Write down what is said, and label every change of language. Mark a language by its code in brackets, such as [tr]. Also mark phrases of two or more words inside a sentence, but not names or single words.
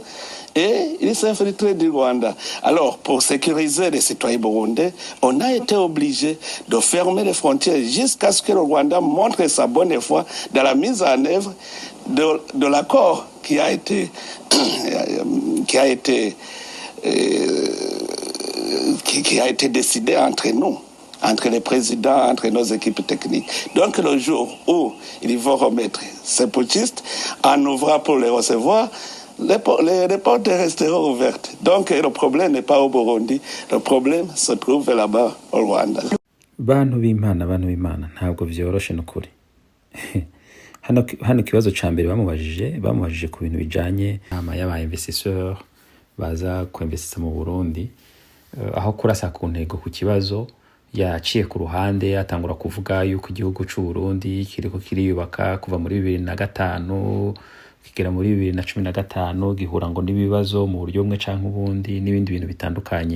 [fr] Et ils s'infiltrent du Rwanda. Alors, pour sécuriser les citoyens burundais, on a été obligé de fermer les frontières jusqu'à ce que le Rwanda montre sa bonne foi dans la mise en œuvre de l'accord qui a été décidé entre nous, entre les présidents, entre nos équipes techniques. Donc le jour où ils vont remettre ces putschistes, en ouvrant pour les recevoir, les portes resteront ouvertes. Donc le problème n'est pas au Burundi, le problème se trouve là-bas au Rwanda. [rn] bantu b'Imana ntabwo vyoroshe n'ukuri. hano kibazo ca mbere bamubajije ku bintu bijanye ama y'aba investisseurs baza kuinvestisa mu Burundi, aho kurasa ku ntego ku kibazo yaciye ku ruhande atangura kuvuga yuko igihugu c'u Burundi kiriko kiriyubaka kuva muri 2005 kigera muri 2015 gihura ngo n'ibibazo mu buryo bumwe canke ubundi n'ibindi bintu bitandukanye.